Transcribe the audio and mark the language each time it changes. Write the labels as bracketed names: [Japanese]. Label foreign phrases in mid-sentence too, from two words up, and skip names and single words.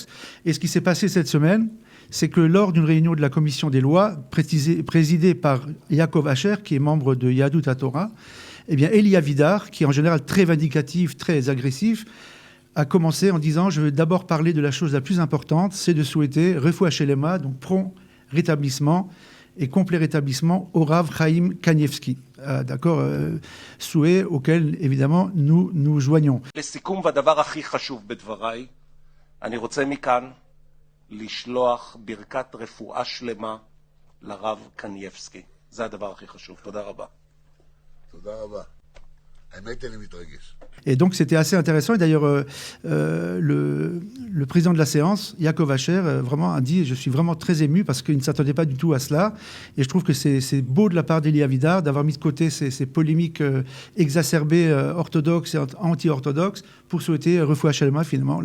[French] Et ce qui s'est passé cette semaine, c'est que lors d'une réunion de la commission des lois, présidée par Yaakov Asher, qui est membre de Yahadut HaTorah, eh bien, Eli Avidar, qui est en général très vindicatif, très agressif, a commencé en disant « Je vais d'abord parler de la chose la plus importante, c'est de souhaiter [Hebrew] רפואה שלמה, [French] donc prompt rétablissement et complet rétablissement au Rav Chaim Kanievski. » D'accord, souhait auquel, évidemment, nous nous joignons. [Hebrew] לסיכום והדבר הכי חשוב בדבריי, אני רוצה מכאן לשלוח ברכת רפואה שלמה לרב קנייבסקי. זה הדבר הכי חשוב. תודה רבה. תודה רבה. האמת, אני מתרגש. [French] Et donc, c'était assez intéressant. Et d'ailleurs, le président de la séance, Yaakov Asher, vraiment a dit « Je suis vraiment très ému parce qu'il ne s'attendait pas du tout à cela. » Et je trouve que c'est beau de la part d'Eli Avidar d'avoir mis de côté ces polémiques exacerbées orthodoxes et anti-orthodoxes pour souhaiter [Hebrew] רפואה שלמה, [French] finalement.